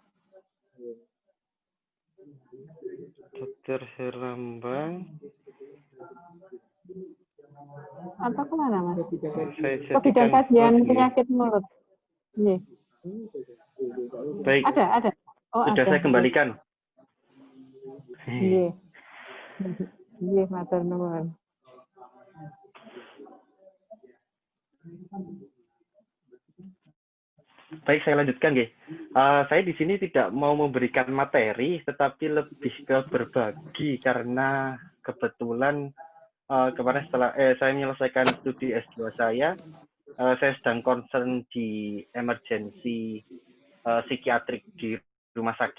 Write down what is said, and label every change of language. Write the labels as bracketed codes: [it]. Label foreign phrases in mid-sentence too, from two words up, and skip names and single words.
[id] Dr. Herlambang. Atau kemana Mas? Saya Ke bidang kajian host, penyakit mulut. Nggih. Baik. Ada. Oh, sudah ada. saya kembalikan. [jv] Nggih. Nggih, matur nuwun. [id] Baik, saya lanjutkan, G. Saya di sini tidak mau memberikan materi, tetapi lebih ke berbagi karena kebetulan kemarin setelah saya menyelesaikan studi S2 saya sedang concern di emergency psikiatrik di rumah sakit.